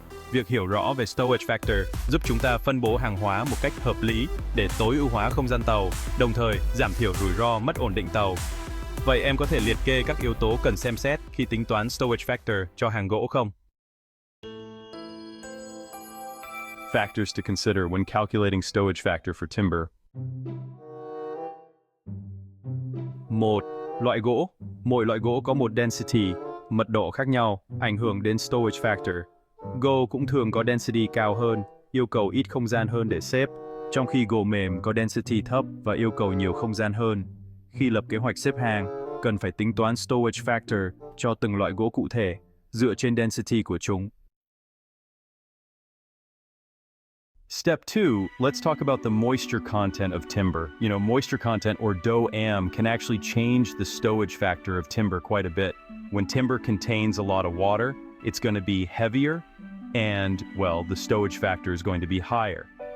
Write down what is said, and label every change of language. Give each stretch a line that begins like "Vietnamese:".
Vietnamese: Việc hiểu rõ về Stowage Factor giúp chúng ta phân bố hàng hóa một cách hợp lý để tối ưu hóa không gian tàu, đồng thời giảm thiểu rủi ro mất ổn định tàu. Vậy em có thể liệt kê các yếu tố cần xem xét khi tính toán Stowage Factor cho hàng gỗ không?
English: Factors to consider when calculating stowage factor for timber.
Vietnamese: 1. Loại gỗ. Mỗi loại gỗ có một density, mật độ khác nhau, ảnh hưởng đến Stowage Factor. Gỗ cũng thường có density cao hơn, yêu cầu ít không gian hơn để xếp, trong khi gỗ mềm có density thấp và yêu cầu nhiều không gian hơn. Khi lập kế hoạch xếp hàng, cần phải tính toán Stowage Factor cho từng loại gỗ cụ thể, dựa trên density của chúng.
English: Step 2, let's talk about the moisture content of timber. Moisture content, or DOAM, can actually change the stowage factor of timber quite a bit. When timber contains a lot of water, it's going to be heavier, and, well, the stowage factor is going to be higher.